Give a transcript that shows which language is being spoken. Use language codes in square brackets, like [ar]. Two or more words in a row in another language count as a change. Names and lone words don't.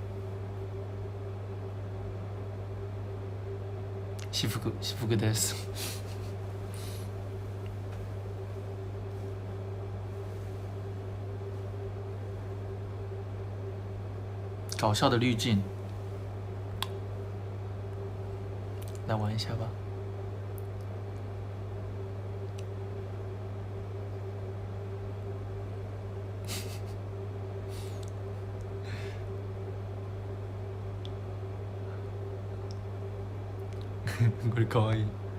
[ja] 私服です。 [zh] 搞笑的滤镜，来玩一下吧。 [ja] これかわいい。